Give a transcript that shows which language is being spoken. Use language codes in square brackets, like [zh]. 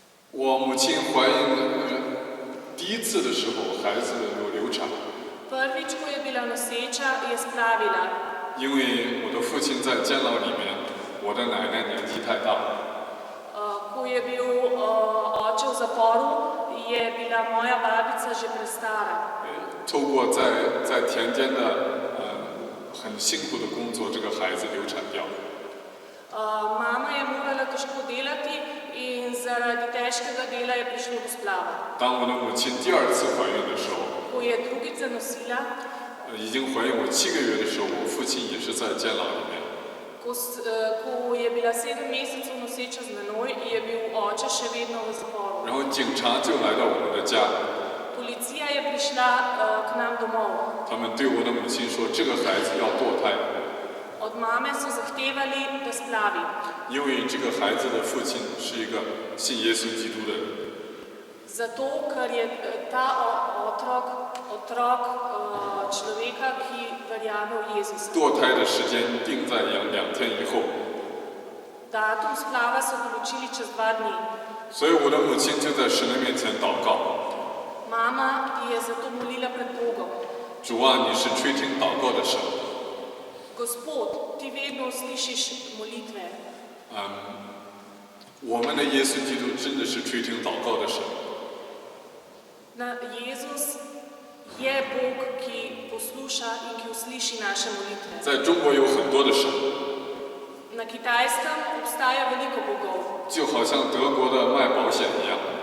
[zh] 我母亲怀孕第一次的时候，孩子有流产。 [sl] Prvič, ko je bila noseča, je splavila. [zh] 因为我的父亲在监牢里面，我的奶奶年纪太大。 [sl] Ko je bil oče v zaporu, je bila moja babica že prestara. [zh] 透过在田间的很辛苦的工作，这个孩子流产掉。 [sl] Mama je morala težko delati in zaradi težkega dela je prišlo do splava. [zh] 当我的母亲第2次怀孕的时候， [sl] Ko je drugič zanosila, [zh] 已经怀孕我7个月的时候，我父亲也是在监牢里面。 [sl] ko je bila 7 mesecev noseča z menoj, je bil oče še vedno v zaporu. [zh] 然后警察就来到我们的家， [sl] Policija je prišla k nam domov. [zh] 他们对我的母亲说，这个孩子要堕胎， [sl] Od mame so zahtevali, da splavi. [zh] 因为这个孩子的父亲是一个信耶稣基督的人。 [sl] Zato, ker je ta otrok človeka, ki verjame v Jezusa. [zh] 堕胎的时间定在2天以后， [sl] Datum splava so določili čez 2 dni. [zh] 所以我的母亲就在神的面前祷告。 [sl] Mama je zato molila pred Bogom. [zh] 主啊，你是垂听祷告的神。 [sl] Gospod, ti vedno slišiš molitve. [zh] 我们的耶稣基督真的是垂听祷告的神。 [sl] Jezus je Bog, ki posluša in ki usliši naše molitve. [zh] 在中国有很多的神， [sl] Na Kitajskem obstaja veliko bogov. [zh] 就好像德国的卖保险一样。